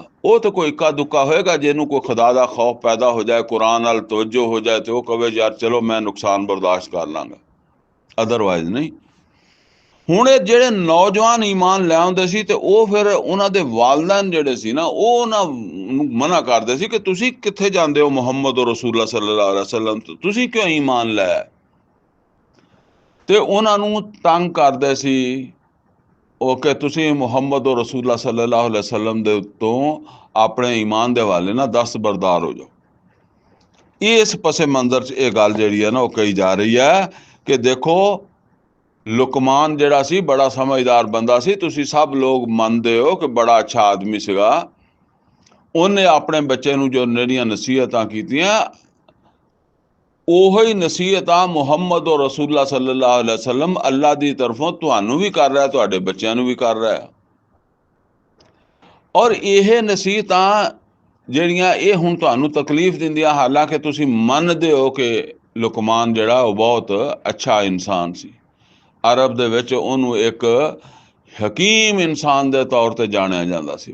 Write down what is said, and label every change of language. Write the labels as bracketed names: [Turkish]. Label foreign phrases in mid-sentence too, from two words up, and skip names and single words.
[Punjabi] ਉਹ ਤਾਂ ਕੋਈ ਇੱਕਾ ਦੁੱਕਾ ਹੋਏਗਾ ਜਿਹਨੂੰ ਕੋਈ ਖੁਦਾ ਦਾ ਖੌਫ ਪੈਦਾ ਹੋ ਜਾਏ, ਕੁਰਾਨ ਨਾਲ ਤਵੱਜੋ ਹੋ ਜਾਏ, ਤੇ ਉਹ ਕਹੇ ਯਾਰ ਚਲੋ ਮੈਂ ਨੁਕਸਾਨ ਬਰਦਾਸ਼ਤ ਕਰ ਲਾਂਗਾ, ਅਦਰਵਾਈਜ਼ ਨਹੀਂ। ਹੁਣ ਇਹ ਜਿਹੜੇ ਨੌਜਵਾਨ ਈਮਾਨ ਲੈ ਆਉਂਦੇ ਸੀ, ਤੇ ਉਹ ਫਿਰ ਉਹਨਾਂ ਦੇ ਵਾਲਿदैन ਜਿਹੜੇ ਸੀ ਨਾ, ਉਹ ਉਹਨਾਂ ਨੂੰ ਮਨਾ ਕਰਦੇ ਸੀ ਕਿ ਤੁਸੀਂ ਕਿੱਥੇ ਜਾਂਦੇ ਹੋ ਮੁਹੰਮਦ [Arabic] رسول الله صلى الله عليه وسلم, [Punjabi] ਤੁਸੀਂ ਕਿਉਂ ਈਮਾਨ ਲੈ? ਤੇ ਉਹਨਾਂ ਨੂੰ ਤੰਗ ਕਰਦੇ ਸੀ ਉਹ ਕਿ ਤੁਸੀਂ ਮੁਹੰਮਦ [Arabic] رسول الله صلى الله عليه وسلم [Punjabi] ਦੇ ਉੱਤੋਂ ਆਪਣੇ ਈਮਾਨ ਦੇ ਹਵਾਲੇ ਨਾਲ ਦਸਤਬਰਦਾਰ ਹੋ ਜਾਓ। ਇਸ ਪਸੇ ਮੰਜ਼ਰ 'ਚ ਇਹ ਗੱਲ ਜਿਹੜੀ ਹੈ ਨਾ ਉਹ ਕਹੀ ਜਾ ਰਹੀ ਹੈ ਕਿ ਦੇਖੋ, ਲੁਕਮਾਨ ਜਿਹੜਾ ਸੀ ਬੜਾ ਸਮਝਦਾਰ ਬੰਦਾ ਸੀ, ਤੁਸੀਂ ਸਭ ਲੋਕ ਮੰਨਦੇ ਹੋ ਕਿ ਬੜਾ ਅੱਛਾ ਆਦਮੀ ਸੀਗਾ। ਉਹਨੇ ਆਪਣੇ ਬੱਚੇ ਨੂੰ ਜੋ ਜਿਹੜੀਆਂ ਨਸੀਹਤਾਂ ਕੀਤੀਆਂ, ਉਹੀ ਨਸੀਹਤਾਂ ਮੁਹੰਮਦ [Arabic] رسول الله صلى الله عليه وسلم [Punjabi] ਅੱਲਾ ਦੀ ਤਰਫੋਂ ਤੁਹਾਨੂੰ ਵੀ ਕਰ ਰਿਹਾ, ਤੁਹਾਡੇ ਬੱਚਿਆਂ ਨੂੰ ਵੀ ਕਰ ਰਿਹਾ। ਔਰ ਇਹ ਨਸੀਹਤਾਂ ਜਿਹੜੀਆਂ ਇਹ ਹੁਣ ਤੁਹਾਨੂੰ ਤਕਲੀਫ ਦਿੰਦੀਆਂ, ਹਾਲਾਂਕਿ ਤੁਸੀਂ ਮੰਨਦੇ ਹੋ ਕਿ ਲੁਕਮਾਨ ਜਿਹੜਾ ਉਹ ਬਹੁਤ ਅੱਛਾ ਇਨਸਾਨ ਸੀ। ਅਰਬ ਦੇ ਵਿੱਚ ਉਹਨੂੰ ਇੱਕ ਹਕੀਮ ਇਨਸਾਨ ਦੇ ਤੌਰ ਤੇ ਜਾਣਿਆ ਜਾਂਦਾ ਸੀ।